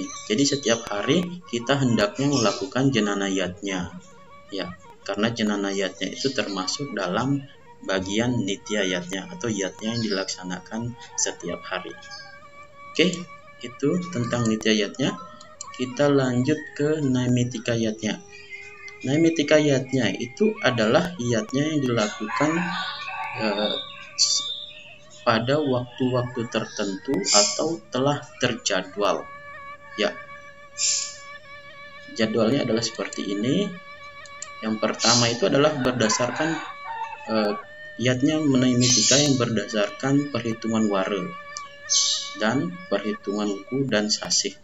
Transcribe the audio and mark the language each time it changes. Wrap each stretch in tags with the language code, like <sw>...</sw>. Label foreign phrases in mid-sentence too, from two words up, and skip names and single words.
<id>Jadi setiap hari kita hendaknya melakukan jenana yatnya. Ya, karena jenana yatnya itu termasuk dalam bagian nitya yatnya atau yatnya yang dilaksanakan setiap hari. Oke, itu tentang nitya yatnya. Kita lanjut ke naimitika yatnya. Naimitika yatnya itu adalah yatnya yang dilakukan pada waktu-waktu tertentu atau telah terjadwal. Ya, jadwalnya adalah seperti ini. Yang pertama itu adalah berdasarkan yatnya naimitika yang berdasarkan perhitungan wara dan perhitungan wuku dan sasih.</id>